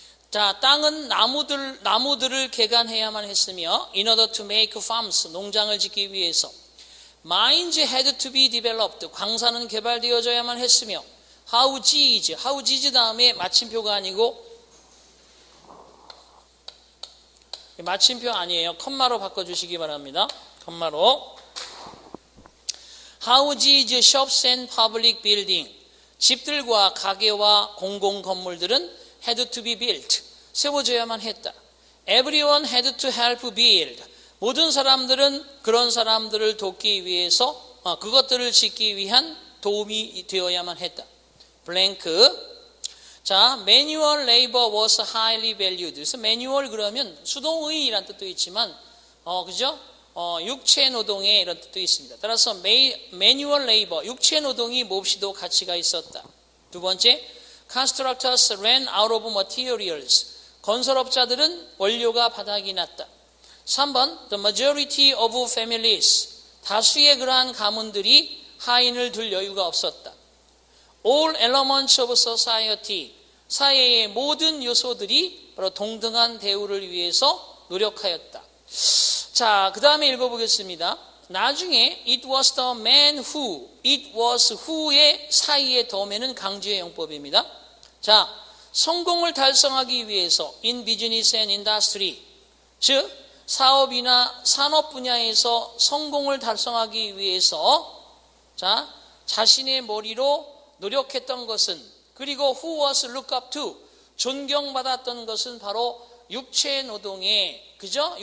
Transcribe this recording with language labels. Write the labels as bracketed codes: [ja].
[ko] 자, 땅은 나무들을 개간해야만 했으며 [en] in order to make farms, [ko] 농장을 짓기 위해서. [en] Mines had to be developed, [ko] 광산은 개발되어져야만 했으며 houses 다음에 마침표가 아니고 마침표 아니에요. 컴마로 바꿔주시기 바랍니다. 컴마로. [en] Houses, shops and public building. [ko] 집들과 가게와 공공 건물들은 [en] had to be built. [ko] 세워져야만 했다. [en] Everyone had to help build. [ko] 모든 사람들은 그런 사람들을 돕기 위해서 그것들을 짓기 위한 도움이 되어야만 했다. 블랭크. [en] 자, manual labor was highly valued. [ko] 그래서 manual 그러면 수동의라는 뜻도 있지만, 그죠? 육체 노동의 이런 뜻도 있습니다. 따라서 manual labor, 육체 노동이 몹시도 가치가 있었다. [en] 두 번째, constructors ran out of materials. [ko] 건설업자들은 원료가 바닥이 났다. [en] 3번, the majority of families. [ko] 다수의 그러한 가문들이 하인을 둘 여유가 없었다. [en] All elements of society. [ko] 사회의 모든 요소들이 바로 동등한 대우를 위해서 노력하였다. 자, 그 다음에 읽어보겠습니다. 나중에 [en] it was the man who, it was who [ko] 의 사이의 더맨은 강조의 용법입니다. 자, 성공을 달성하기 위해서 [en] in business and industry, [ko] 즉 사업이나 산업 분야에서 성공을 달성하기 위해서 자, 자신의 머리로 노력했던 것은, 그리고 [en] who was looked up to, [ko] 존경받았던 것은 바로 육체 노동에, 그죠?